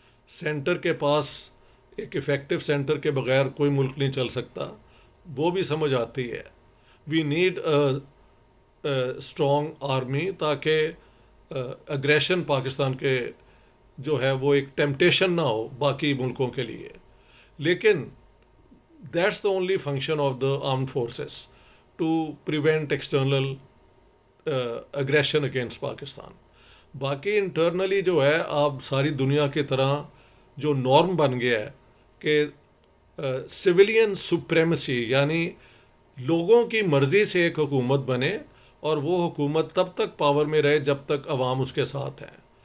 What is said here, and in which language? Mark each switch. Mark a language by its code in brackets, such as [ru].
[ur] Centre کے پاس ایک effective centre کے بغیر کوئی ملک نہیں چل سکتا، وہ بھی سمجھ آتی ہے. [en] we need strong army [ur] تاکہ اگریشن پاکستان کے جو ہے وہ ایک ٹیمپٹیشن نہ ہو باقی ملکوں کے لیے. [en] لیکن that's the only function of the armed forces to prevent external aggression against Pakistan. [ur] باقی انٹرنلی جو ہے آپ ساری دنیا کی طرح جو نارم بن گیا ہے کہ سویلین سپریمیسی، یعنی لوگوں کی مرضی سے ایک حکومت بنے اور وہ حکومت تب تک پاور میں رہے جب تک عوام اس کے ساتھ ہیں.